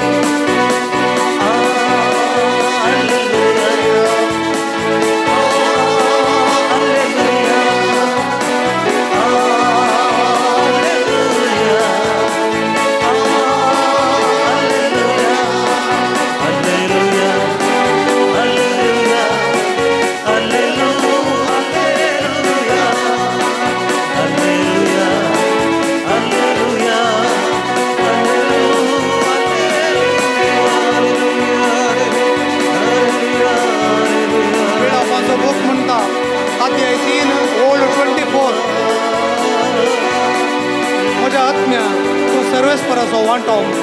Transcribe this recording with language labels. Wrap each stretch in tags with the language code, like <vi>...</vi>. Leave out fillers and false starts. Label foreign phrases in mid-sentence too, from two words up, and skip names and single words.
<kn>ಹಲ್ಲೆಲೂಯಾ, ಹಲ್ಲೆಲೂಯಾ, ಹಲ್ಲೆಲೂಯಾ, ಹಲ್ಲೆಲೂಯಾ, ಹಲ್ಲೆಲೂಯಾ, ಹಲ್ಲೆಲೂಯಾ, ಹಲ್ಲೆಲೂಯಾ, ಹಲ್ಲೆಲೂಯಾ, ಹಲ್ಲೆಲೂಯಾ,</kn> <kok>वेळापाचो बूक म्हणटा अध्याय 3 ओल्ड 24. म्हज्या आत्म्या तूं सर्वेस्पराचो वांटो.</kok>